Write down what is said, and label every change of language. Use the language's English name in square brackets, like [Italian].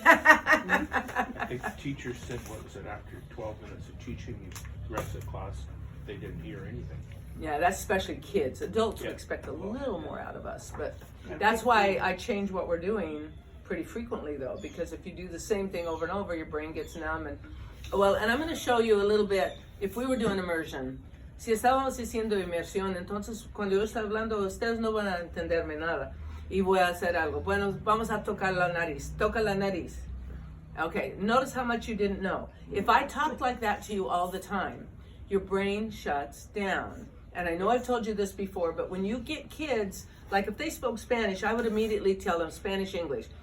[English] I think the teacher said, what was it, after 12 minutes of teaching the rest of the class, they didn't hear anything. Yeah, that's especially kids. Adults Yeah. expect a little more out of us, but that's why I change what we're doing pretty frequently though, because if you do the same thing over and over, your brain gets numb. And well, and I'm going to show you a little bit. If we were doing immersion, [Spanish] si estábamos haciendo inmersión, entonces cuando yo estoy hablando, ustedes no van a entenderme nada. Y voy a hacer algo. Bueno, vamos a tocar la nariz. Toca la nariz. [English] Okay, notice how much you didn't know. If I talked like that to you all the time, your brain shuts down. And I know I've told you this before, but when you get kids, like if they spoke Spanish, I would immediately tell them Spanish, English.